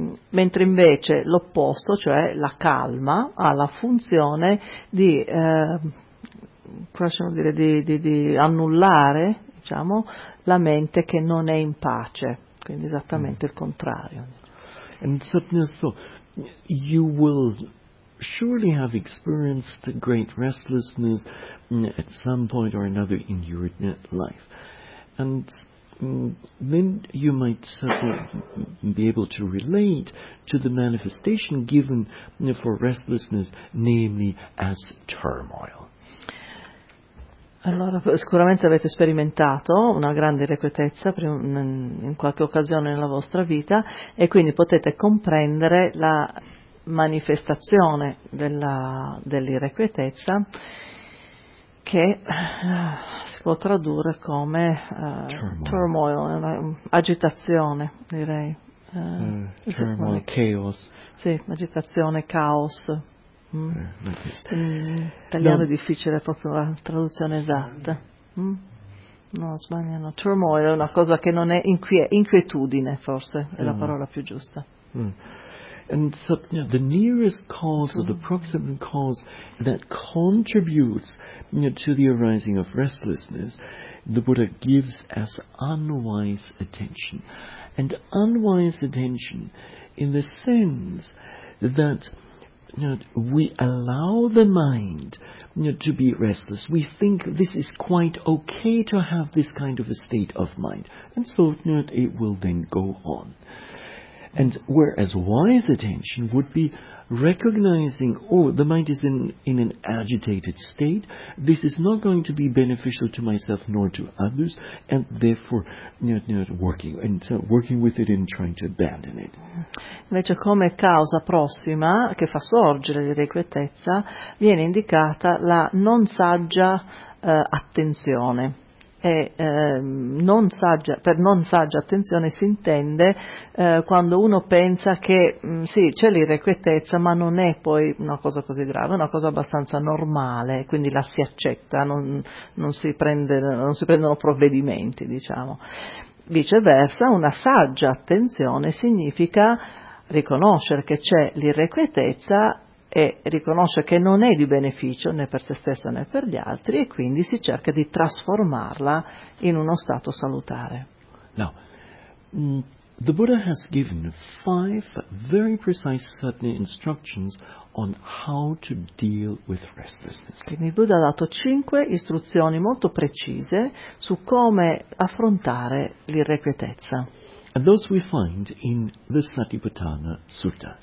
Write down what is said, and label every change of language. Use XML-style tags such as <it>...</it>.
<it>Mentre invece l'opposto, cioè la calma, ha la funzione di annullare, diciamo, la mente che non è in pace, quindi esattamente il contrario.</it> <en>And so you will surely have experienced great restlessness at some point or another in your life. And then you might be able to relate to the manifestation given for restlessness, namely as turmoil.</en> <it>Allora, sicuramente avete sperimentato una grande irrequietezza in qualche occasione nella vostra vita e quindi potete comprendere la manifestazione dell'irrequietezza che si può tradurre come</it> <en>turmoil,</en> <it>agitazione, direi.</it> <en>Turmoil, chaos.</en> <it>Sì, agitazione, caos. Italiano è difficile, è proprio la traduzione esatta. No, sbagliano. Turmoil è una cosa che non è inquietudine, forse è la parola più giusta.</it> <en>And so the nearest cause or the proximate cause that contributes to the arising of restlessness, the Buddha gives as unwise attention. And unwise attention in the sense that we allow the mind to be restless. We think this is quite okay to have this kind of a state of mind. And so it will then go on. And whereas wise attention would be recognizing, oh, the mind is in an agitated state, this is not going to be beneficial to myself nor to others, and therefore working with it and trying to abandon it.</en> <it>Invece come causa prossima che fa sorgere l'irrequietezza viene indicata la non saggia attenzione. Per non saggia attenzione si intende quando uno pensa che sì, c'è l'irrequietezza, ma non è poi una cosa così grave, è una cosa abbastanza normale, quindi la si accetta, non si prendono provvedimenti, diciamo. Viceversa, una saggia attenzione significa riconoscere che c'è l'irrequietezza e riconosce che non è di beneficio né per se stessa né per gli altri, e quindi si cerca di trasformarla in uno stato salutare.</it> <en>Now, the Buddha has given 5 very precise sutta instructions on how to deal with restlessness.</en> <it>Quindi il Buddha ha dato 5 istruzioni molto precise su come affrontare l'irrequietezza.</it> <en>And those we find in the Satipatthana Sutta.</en>